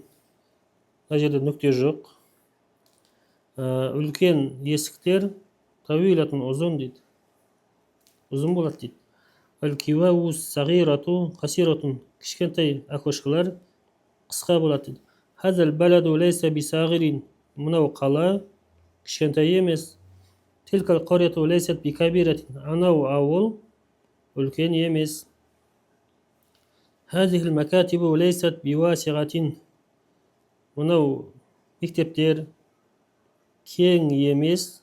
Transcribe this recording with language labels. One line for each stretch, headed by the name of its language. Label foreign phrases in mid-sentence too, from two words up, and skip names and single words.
Kazakh: Мына жерде нүкте жоқ. Үлкен есіктер тавилатун ұзын дейді. Ұзын болады дейді.
Arabic: الكوى الصغيرة قصيرة.
Kazakh: Кішкентай окошкалар қысқа болады дейді.
Arabic: هذا البلد ليس بصغير.
Kazakh: Мынау қала кішкентай емес.
Arabic: تلك القرية ليست بكبيرة.
Kazakh: Анау ауыл үлкен емес.
Arabic: هذه المكاتب ليست بواسعة.
Kazakh: Мынау мектептер кең емес.